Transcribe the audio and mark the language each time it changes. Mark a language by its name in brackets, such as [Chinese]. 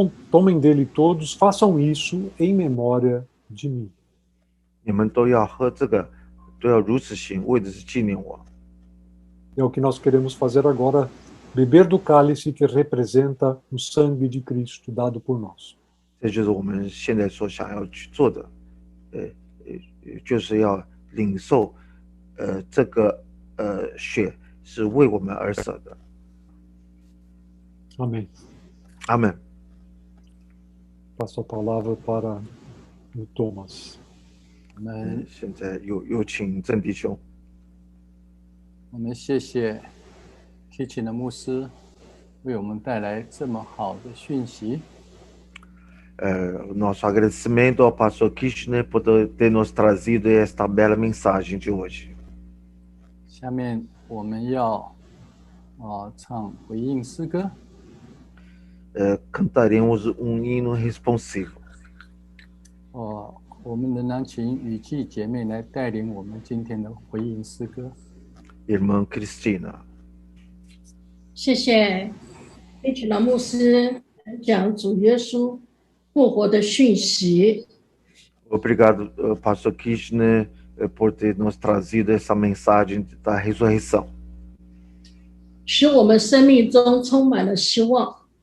[Portuguese] Tomem dele todos, façam isso em memória de mim. [Chinese] 你们都要喝这个，都要如此行，为的是纪念我。” [Portuguese] É o que nós queremos fazer agora, beber do cálice que representa o sangue de Cristo dado por nós. [Chinese] 这就是我们现在所想要去做的，就是要领受，这个血是为我们而舍的。 [Portuguese] Amém. [Chinese] 阿门。 [Portuguese] Passo a palavra para o Thomas. [Chinese] 我们现在有请郑弟兄。谢谢 Kitchen 的牧师为我们带来这么好的讯息。 [Portuguese] Nosso agradecimento ao pastor Kirchner por ter nos trazido esta bela mensagem de hoje. [Chinese] 下面我们要唱回应诗歌。 [Portuguese] Cantaremos hino responsivo. [Chinese] 我们仍然请雨季姐妹来带领我们今天的回应诗歌。 [Portuguese] Irmã Cristina. [Chinese] 谢谢一群的牧师讲主耶稣复活的讯息。 [Portuguese] Obrigado, pastor Kirchner, por ter nos trazido essa mensagem da ressurreição. [Chinese] 使我们生命中充满了希望。